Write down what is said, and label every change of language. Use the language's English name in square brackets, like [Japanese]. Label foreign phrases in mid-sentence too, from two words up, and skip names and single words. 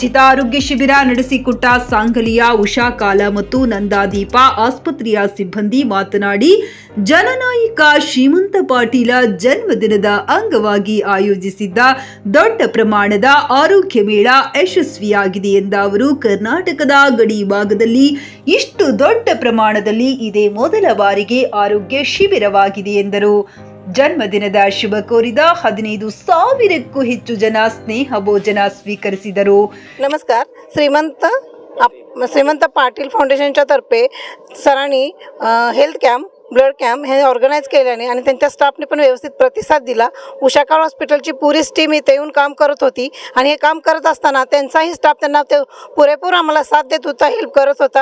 [Kannada] ಉಚಿತ ಆರೋಗ್ಯ ಶಿಬಿರ ನಡೆಸಿಕೊಟ್ಟ ಸಾಂಗಲಿಯ ಉಷಾ ಕಾಲ ಮತ್ತು ನಂದಾದೀಪ ಆಸ್ಪತ್ರೆಯ ಸಿಬ್ಬಂದಿ ಮಾತನಾಡಿ, ಜನನಾಯಕ ಶ್ರೀಮಂತ ಪಾಟೀಲ ಜನ್ಮದಿನದ ಅಂಗವಾಗಿ ಆಯೋಜಿಸಿದ್ದ ದೊಡ್ಡ ಪ್ರಮಾಣದ ಆರೋಗ್ಯ ಮೇಳ ಯಶಸ್ವಿಯಾಗಿದೆ ಎಂದ ಅವರು, ಕರ್ನಾಟಕದ ಗಡಿ ಭಾಗದಲ್ಲಿ ಇಷ್ಟು ದೊಡ್ಡ ಪ್ರಮಾಣದಲ್ಲಿ ಇದೇ ಮೊದಲ ಬಾರಿಗೆ ಆರೋಗ್ಯ ಶಿಬಿರವಾಗಿದೆ ಎಂದರು. ಜನ್ಮದಿನದ ಶುಭ ಕೋರಿದ 15,000ಕ್ಕೂ ಹೆಚ್ಚು ಜನ ಸ್ನೇಹ ಭೋಜನ ಸ್ವೀಕರಿಸಿದರು. [Marathi] नमस्कार. श्रीमंत पाटील फाउंडेशनच्या तर्फे सरांनी [English] health camp blood camp [Marathi] हे ऑर्गनाईज केल्याने आणि त्यांच्या स्टाफने पण व्यवस्थित प्रतिसाद दिला. उषाकाळ हॉस्पिटलची पुरीच टीम इथे येऊन काम करत होती आणि हे काम करत असताना त्यांचाही स्टाफ त्यांना ते पुरेपूर आम्हाला साथ देत होता, हेल्प करत होता.